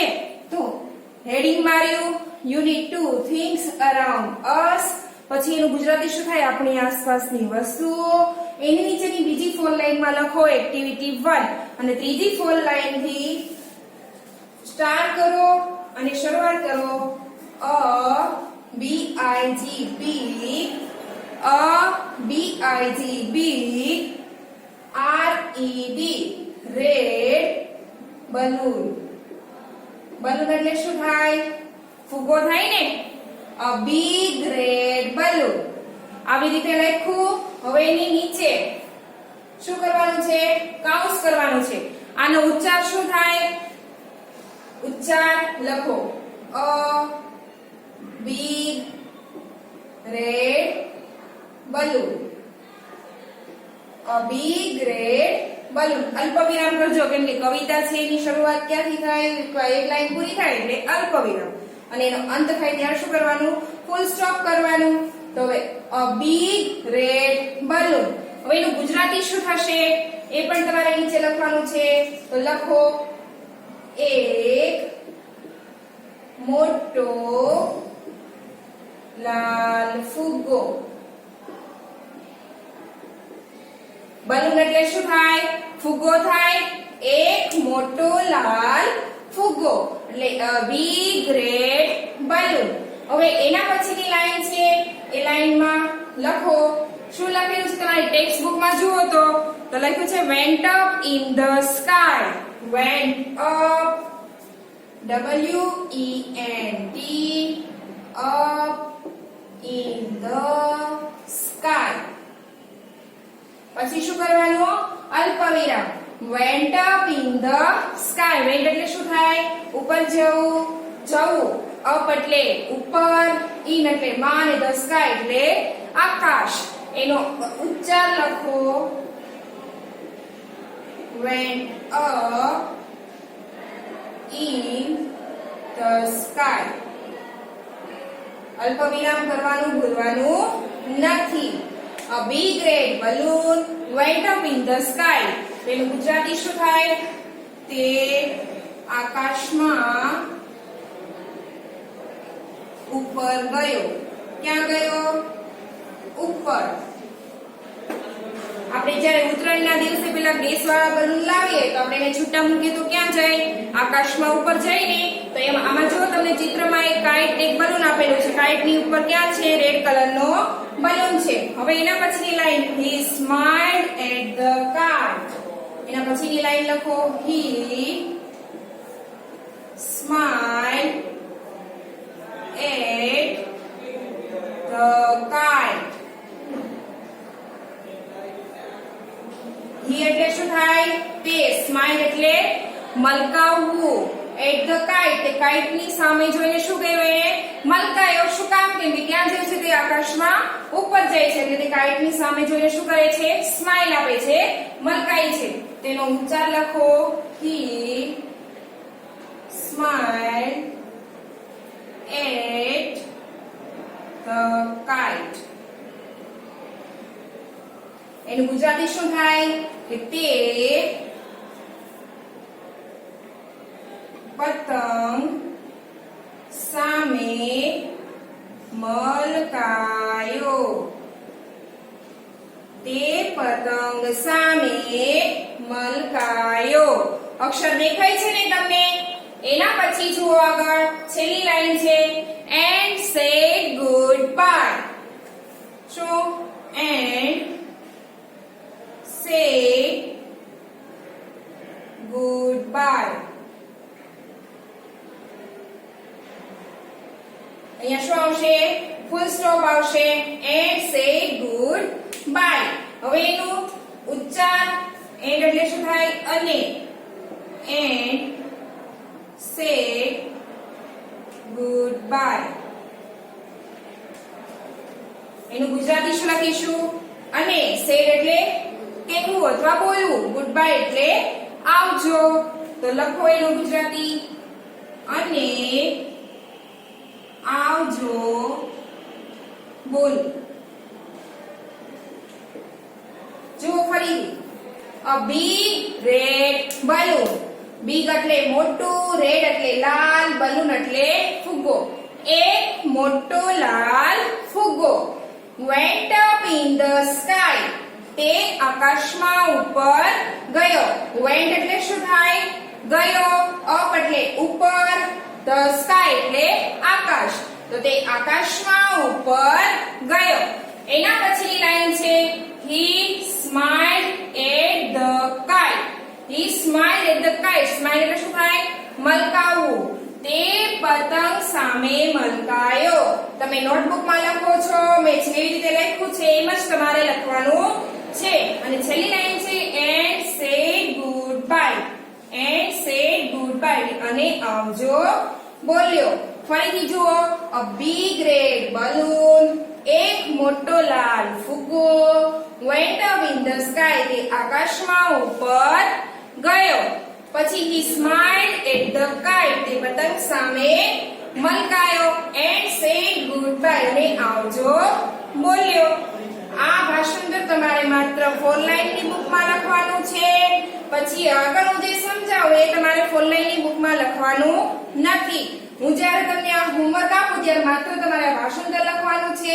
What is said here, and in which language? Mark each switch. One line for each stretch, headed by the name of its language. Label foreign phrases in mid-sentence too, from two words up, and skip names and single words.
Gujarati: તો હેડિંગ માર્યું યુનિટ 2 થિંગ્સ અરાઉન્ડ અસ. પછી એનું ગુજરાતી શું થાય? આપણી આસપાસની વસ્તુઓ. એની નીચેની બીજી 4 લાઈનમાં લખો એક્ટિવિટી 1 અને ત્રીજી 4 લાઈનથી સ્ટાર્ટ કરો અને શરૂઆત કરો.
English: BIG big, BIG big, RED red balloon.
Gujarati: બલૂન એટલે શું થાય? ફુગ્ગો થાય ને.
English: A big red balloon.
Gujarati: આવી રીતે લખ્યું. હવે એની નીચે શું કરવાનું છે? કાઉન્સ કરવાનું છે. આનો ઉચ્ચાર શું થાય? ઉચ્ચાર લખો.
English: A big red balloon. A big red balloon.
Gujarati: અલ્પવિરામ કરજો કેમ કે કવિતા છે એની શરૂઆત ક્યાંથી થાય? એક લાઈન પૂરી થાય એટલે અલ્પવિરામ અને એનો અંત થાય ત્યારે શું કરવાનું?
English: full stop
Gujarati: કરવાનું. તો હવે
English: a big red balloon.
Gujarati: હવે એનું ગુજરાતી શું થશે? એ પણ તમારે નીચે લખવાનું છે. તો લખો એક મોટો લાલ ફુગ્ગો. બલૂન એટલે શું થાય? ફુગ્ગો થાય. એક મોટો લાલ ફુગ્ગો એટલે
English: a big red balloon.
Gujarati: હવે એના પછીની લાઈન છે એ લાઈનમાં લખો. શું લખેલું છે તમારી ટેક્સ્ટ બુકમાં જુઓ તો લખ્યું છે
English: went up in the sky. went up WENT up in the sky.
Gujarati: પછી શું કરવાનું? અલ્પવિરામ.
English: went up in the sky. went
Gujarati: એટલે શું થાય? ઉપર જવું. અપ એટલે ઉપર, ઇન એટલે માં અને
English: the sky
Gujarati: એટલે આકાશ. એનો ઉચ્ચાર લખો
English: went up in the sky.
Gujarati: અલ્પવિરામ કરવાનું ભૂલવાનું નથી.
English: A big red balloon went up in the sky.
Gujarati: તેનું ગુજરાતી શું થાય? તે આકાશમાં ઉપર ગયો. ક્યાં ગયો? ઉપર. આપણે જ્યારે ઉત્તરાયણના દિવસે પેલા ગેસવાળા બલૂન લાવીએ તો આપણે એને છૂટા મૂકીએ તો ક્યાં જાય? આકાશમાં ઉપર જાય ને. તો એમાં આમાં જો તમને ચિત્રમાં એક કાઇટ એક બલૂન આપેલું છે. કાઇટની ઉપર ક્યાં છે? રેડ કલરનો બલૂન છે. હવે એના પછીની લાઈન
English: he smiled at the kite.
Gujarati: એના પછીની લાઈન લખો
English: he smiled at the kite.
Gujarati: he એટલે શું થાય? તે. smile એટલે મલકાવવું.
English: at the kite
Gujarati: તે કાઇટ ની સામે જોઈને શું કહ્યું એને? મલકાયો. શું કામ? કેમ કે ક્યાં જાય છે? તે આકાશમાં ઉપર જાય છે. એટલે તે કાઇટ ની સામે જોઈને શું કરે છે? સ્માઈલ આપે છે, મલકાય છે. તેનો ઉચ્ચાર લખો
English: he smiled at the kite.
Gujarati: એનું ગુજરાતી શું થાય? કે તે પતંગ સામે મલકાયો. તે પતંગ સામે મલકાયો. અક્ષર દેખાય છે ને તમને? એના પછી જુઓ આગળ છેલ્લી લાઈન છે
English: and said goodbye. શું? and said goodbye.
Gujarati: અહીંયા શું આવશે?
English: full stop આવશે and said goodbye.
Gujarati: હવે એનું ઉચ્ચાર and એટલે શું થાય? અને.
English: and said goodbye.
Gujarati: એનું ગુજરાતી શું લખીશું? અને. said એટલે કહેવું અથવા બોલવું. goodbye એટલે આવજો. તો લખો એનું ગુજરાતી અને આવજો બોલ. જો ફરી
English: a big red balloon.
Gujarati: big એટલે મોટું, red એટલે લાલ, balloon એટલે ફુગ્ગો. એક મોટો લાલ ફુગ્ગો
English: went up in the sky.
Gujarati: તે આકાશમાં ઉપર ગયો. went એટલે શું થાય? ગયો. up એટલે ઉપર,
English: the sky
Gujarati: એટલે આકાશ. તો તે આકાશમાં ઉપર ગયો. એના પછીની લાઈન છે
English: he smiled at the kite. he smiled at the kite. smile
Gujarati: એટલે શું થાય? મલકાવવું. તે પતંગ સામે મલકાયો. તમે નોટબુકમાં લખો છો, મેં જેવી રીતે લખ્યું છે એમ જ તમારે લખવાનું છે. અને છેલ્લી લાઈન છે
English: and said goodbye. and said goodbye
Gujarati: અને આવજો બોલ્યો. ફરીથી જુઓ
English: a big red balloon.
Gujarati: એક મોટો લાલ ફુગ્ગો
English: went up in the sky.
Gujarati: તે આકાશમાં ઉપર ગયો. પછી
English: he smiled at the kite.
Gujarati: તે પતંગ સામે મલકાયો
English: and said goodbye
Gujarati: અને આવજો બોલ્યો. આ ભાષાંતર તમારે માત્ર 4 લાઈનની બુકમાં લખવાનું છે. પછી આગળ હું જે સમજાવું એ તમારે 4 લાઈનની બુકમાં લખવાનું નથી. હું જ્યારે તમને આ હોમવર્ક આપું ત્યારે માત્ર તમારે આ ભાષાંતર લખવાનું છે.